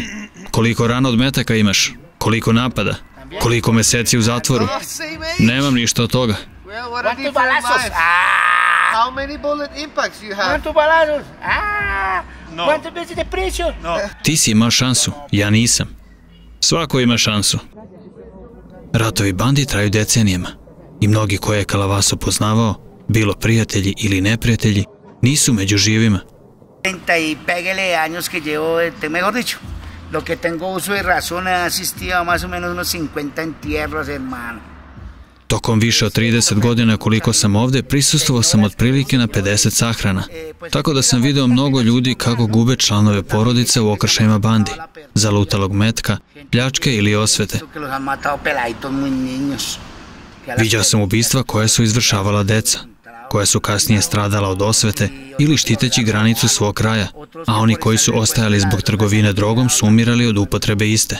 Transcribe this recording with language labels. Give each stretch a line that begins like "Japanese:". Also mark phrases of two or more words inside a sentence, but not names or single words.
Serbian: Koliko rana od metaka imaš? Koliko napada? Koliko meseci u zatvoru? Nemam ništa od toga.
Spanish: ¿Cuántos balazos?
English: How many bullet impacts you have?
Spanish: ¿Cuántos balazos? ¿Cuántas veces de prisión?
Serbian: Ti si imao šansu, ja nisam. Svako ima šansu. Ratovi bandi traju decenijama i mnogi koje je Calavaso poznavao, bilo prijatelji ili neprijatelji, nisu među živima.
Spanish: 30 y pégale años que llevo, mejor dicho, lo que tengo uso de razón, he asistido a más o menos unos 50 entierros, hermano.
Serbian: Tokom više od 30 godina koliko sam ovde, prisustvovao sam otprilike na 50 sahrana. Tako da sam video mnogo ljudi kako gube članove porodice u okršajima bandi, zalutalog metka, pljačke ili osvete. Viđao sam ubistva koje su izvršavala deca, koja su kasnije stradala od osvete ili štiteći granicu svog kraja, a oni koji su ostajali zbog trgovine drogom su umirali od upotrebe iste.